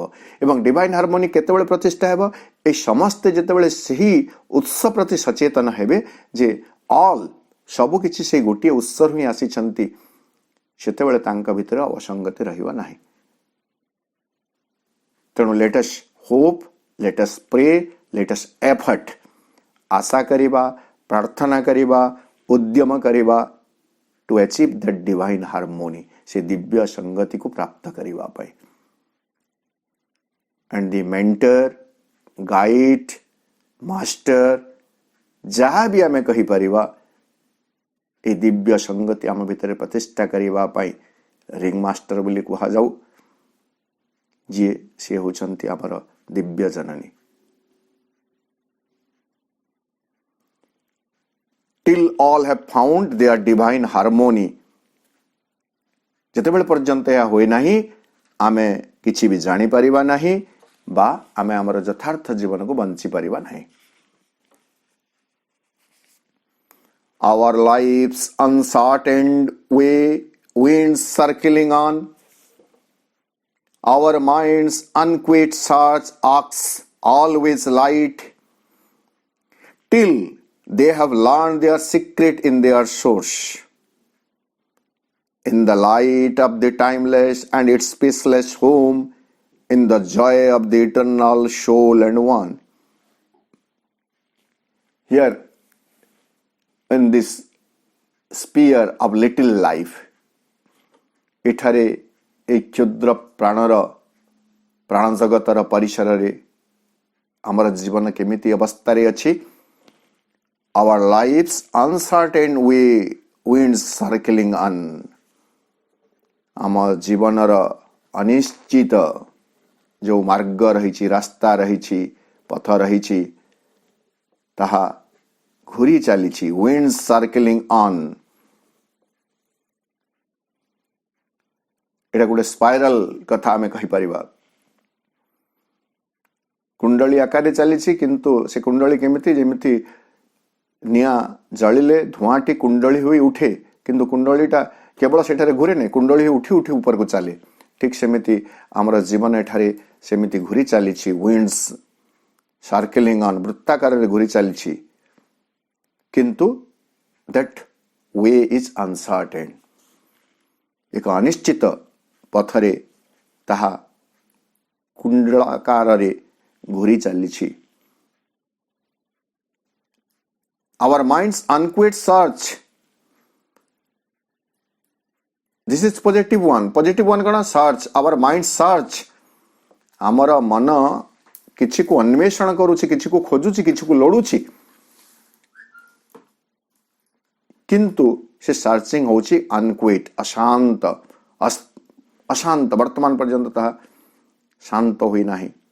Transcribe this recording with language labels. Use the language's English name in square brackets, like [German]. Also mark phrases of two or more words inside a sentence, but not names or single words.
[Odia] ଏବଂ [English] divine harmony [Odia] କେତେବେଳେ ପ୍ରତିଷ୍ଠା ହେବ? ଏ ସମସ୍ତେ ଯେତେବେଳେ ସେହି ଉତ୍ସ ପ୍ରତି ସଚେତନ ହେବେ ଯେ ଅଲ୍ ସବୁକିଛି ସେଇ ଗୋଟିଏ ଉତ୍ସରୁ ହିଁ ଆସିଛନ୍ତି, ସେତେବେଳେ ତାଙ୍କ ଭିତରେ ଅସଙ୍ଗତି ରହିବ ନାହିଁ। ତେଣୁ [English] let's hope, let's pray, let's effort, [Odia] ଆଶା କରିବା, ପ୍ରାର୍ଥନା କରିବା, ଉଦ୍ୟମ କରିବା [English] to achieve that divine harmony, [Odia] ସେ ଦିବ୍ୟ ସଂଗତିକୁ ପ୍ରାପ୍ତ କରିବା ପାଇଁ। [English] and the mentor, guide, master [Odia] ଯାହା ବି ଆମେ କହିପାରିବା ଏ ଦିବ୍ୟ ସଂଗତି ଆମ ଭିତରେ ପ୍ରତିଷ୍ଠା କରିବା ପାଇଁ [English] ring master [Odia] ବୋଲି କୁହାଯାଉ, ଯିଏ ସେ ହେଉଛନ୍ତି ଆମର ଦିବ୍ୟ ଜନନୀ। [English] till all have found their divine harmony, [Odia] ଯେତେବେଳେ ପର୍ଯ୍ୟନ୍ତ ଏହା ହୁଏ ନାହିଁ ଆମେ କିଛି ବି ଜାଣିପାରିବା ନାହିଁ ବା ଆମେ ଆମର ଯଥାର୍ଥ ଜୀବନକୁ ବଞ୍ଚିପାରିବା ନାହିଁ। [English] our life's uncertain way winds circling on. Our mind's unquit search asks always light, till they have learned their secret in their source. In the light of the timeless and its spaceless home, in the joy of the eternal soul and one. Here, in this sphere of little life, [Odia] ଏଠାରେ এই କ୍ଷୁଦ୍ର ପ୍ରାଣ ଜଗତର ପରିସରରେ ଆମର ଜୀବନ କେମିତି ଅବସ୍ଥାରେ ଅଛି? [English] Our lives uncertain winds circling on. [Odia] ଆମ ଜୀବନର ଅନିଶ୍ଚିତ ଯେଉଁ ମାର୍ଗ ରହିଛି, ରାସ୍ତା ରହିଛି, ପଥ ରହିଛି, ତାହା ଘୁରି ଚାଲିଛି. [English] winds circling on. [Odia] ଏଇଟା ଗୋଟେ ସ୍ପାଇରାଲ କଥା ଆମେ କହିପାରିବା. କୁଣ୍ଡଳୀ ଆକାରରେ ଚାଲିଛି, କିନ୍ତୁ ସେ କୁଣ୍ଡଳୀ କେମିତି, ଯେମିତି ନିଆଁ ଜଳିଲେ ଧୂଆଁଟି କୁଣ୍ଡଳୀ ହୋଇ ଉଠେ, କିନ୍ତୁ କୁଣ୍ଡଳୀଟା କେବଳ ସେଠାରେ ଘୁରେ ନାହିଁ, କୁଣ୍ଡଳୀ ହୋଇ ଉଠି ଉଠି ଉପରକୁ ଚାଲେ. ଠିକ୍ ସେମିତି ଆମର ଜୀବନ ଏଠାରେ ସେମିତି ଘୁରି ଚାଲିଛି. [English] winds circling on, [Odia] ବୃତ୍ତାକାରରେ ଘୁରି ଚାଲିଛି, କିନ୍ତୁ [English] that way is uncertain. [Odia] ଏକ ଅନିଶ୍ଚିତ ପଥରେ ତାହା କୁଣ୍ଡଳାକାରରେ ଘୁରି ଚାଲିଛି. [English] Our mind's unquit search. This is positive one. Positive one कौन? Search. Our mind search. [Odia] ଆମର ମନ କିଛି କୁ ଅନ୍ୱେଷଣ କରୁଛି, କିଛି କୁ ଖୋଜୁଛି, କିଛି କୁ ଲୋଡୁଛି, କିନ୍ତୁ ସେ ସର୍ଚିଂ ହେଉଛି ଅନକ୍ୱିଟ୍, ଅଶାନ୍ତ. ଅଶାନ୍ତ ବର୍ତ୍ତମାନ ପର୍ଯ୍ୟନ୍ତ ତାହା ଶାନ୍ତ ହୋଇନାହିଁ.